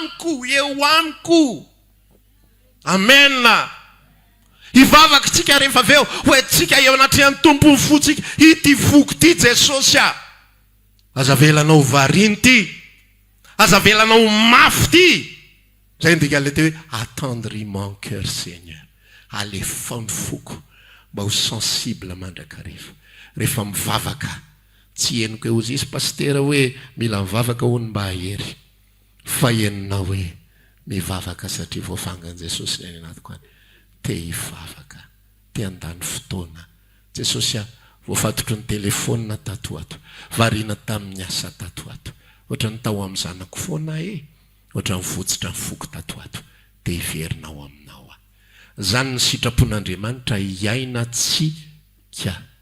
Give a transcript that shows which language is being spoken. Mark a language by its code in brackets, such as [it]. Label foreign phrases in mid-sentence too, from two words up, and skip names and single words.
[mg] amiko amen hivavaka tsika rehefa aveo hoe tsika eo anatrehany tompony fotsika ity voko ty Jesosy aza velanao variny ty aza velanao mafy ty zay ndika le te hoe [fr] attendris mon cœur Seigneur [mg] alefao ny foko mba ho sensible mandrakariva rehefa mivavaka tsy henoko eo izy pastera hoe mila mivavaka hony mba hahery fa heninao hoe mivavaka satria voafangan Jesosy ny anatiko any te hivavaka te handany fotoana Jesosy voafatotro ny telefona tato ato variana tamin'ny asa tato ato ohatra ny tao amin'ny zanako foana ohatra ny votsitra ny foko tato ato dia hiverinao aminao zany ny sitrapon'Andriamanitra hiaina tsika